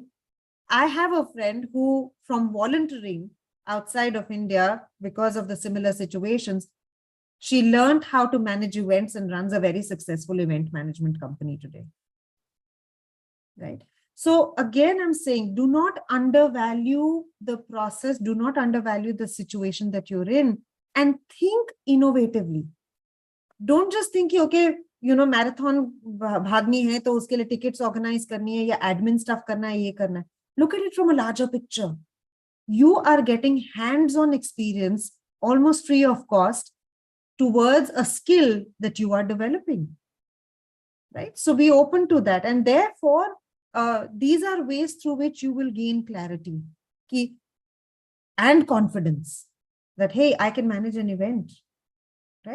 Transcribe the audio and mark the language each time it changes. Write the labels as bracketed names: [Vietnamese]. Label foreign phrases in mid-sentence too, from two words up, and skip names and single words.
[English] I have a friend who, from volunteering outside of India, because of the similar situations, she learned how to manage events and runs a very successful event management company today, right? So again, I'm saying, do not undervalue the process. Do not undervalue the situation that you're in. and think innovatively. Don't just think, okay, [Hindi] मैराथन भागनी है, तो उसके लिए टिकट्स ऑर्गनाइज़ करनी है, या [English] admin stuff [Hindi] करना है, ये करना है. [English] Look at it from a larger picture. You are getting hands-on experience, almost free of cost, towards a skill that you are developing. Right? So be open to that. And therefore, these are ways through which you will gain clarity and confidence that, hey, I can manage an event, right?